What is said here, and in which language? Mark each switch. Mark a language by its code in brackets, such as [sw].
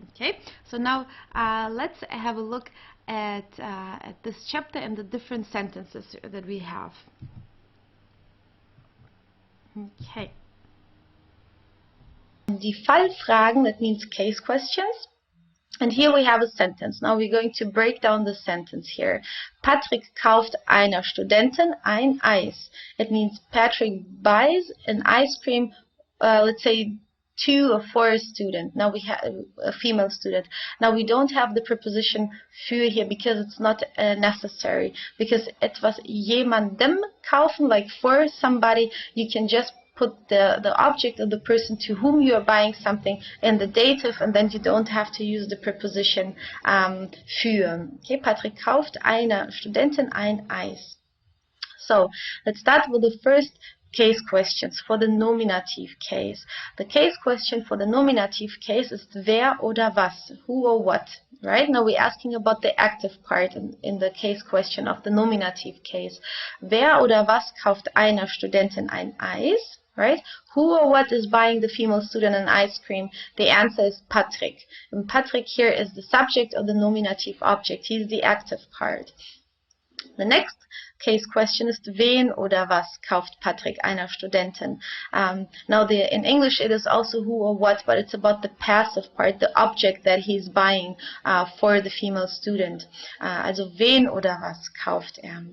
[en] Okay, so now let's have a look at this chapter and the different sentences that we have. Okay. Die Fallfragen, that means case questions. And here we have a sentence. Now we're going to break down the sentence here. [de] Patrick kauft einer Studentin ein Eis. [en] It means Patrick buys an ice cream, let's say, to or for a student. Now we have a female student. Now we don't have the preposition für here because it's not necessary. Because [de] etwas jemandem kaufen, [en] like for somebody, you can just put the object of the person to whom you are buying something in the dative, and then you don't have to use the preposition für. [de] Okay, Patrick kauft einer Studentin ein Eis. [en] So let's start with the first case questions for the nominative case. The case question for the nominative case is wer oder was, who or what. Right, now we're asking about the active part in the case question of the nominative case. [de] Wer oder was kauft einer Studentin ein Eis? [en] Right? Who or what is buying the female student an ice cream? The answer is Patrick. And Patrick here is the subject of the nominative object. He's the active part. The next case question is [de] wen oder was kauft Patrick einer Studentin? [en] Now in English it is also who or what, but it's about the passive part, the object that he's buying for the female student. [de] Also wen oder was kauft er?